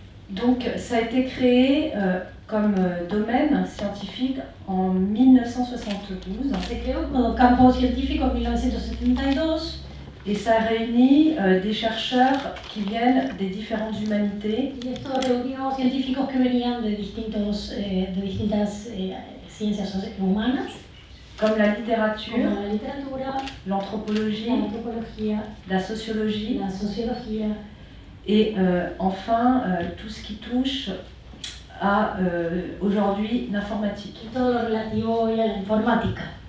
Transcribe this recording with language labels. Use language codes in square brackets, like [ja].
[fr] Donc, ça a été créé comme domaine scientifique en 1972 [es] Se creó como campo científico en 1972 [fr] et ça réunit des chercheurs qui viennent des différentes humanités, [es] y esto reunió científicos que venían de distintas ciencias humanas, [fr] comme la [es] como [fr] littérature, [es] la literatura, [fr] l'anthropologie, [es] la antropología, [fr] la sociologie [es] la sociología [fr] et enfin tout ce qui touche à aujourd'hui l'informatique. [es] y todo lo relativo hoy a la informática.